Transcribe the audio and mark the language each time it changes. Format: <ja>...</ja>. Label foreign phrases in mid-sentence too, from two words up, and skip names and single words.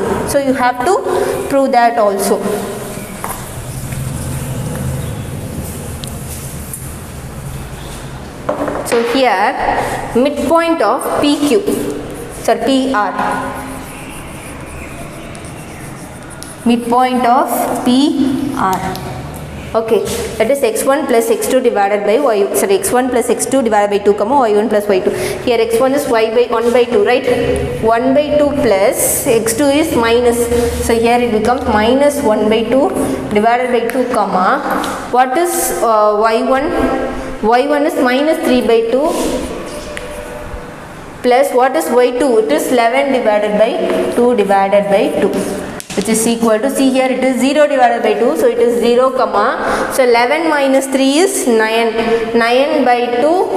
<en>So you have to prove that also. So here midpoint of PQ, sorry, PR. midpoint of PR. Okay, that is x1 plus x2 divided by x1 plus x2 divided by 2 comma y1 plus y2. Here x1 is y by 1 by 2, right? 1 by 2 plus x2 is minus, so here it becomes minus 1 by 2 divided by 2 comma, what is y1 is minus 3 by 2 plus what is y2, it is 11 divided by 2 divided by 2, which is equal to, see here it is 0 divided by 2, so it is 0 comma, so 11 minus 3 is 9 by 2,</en>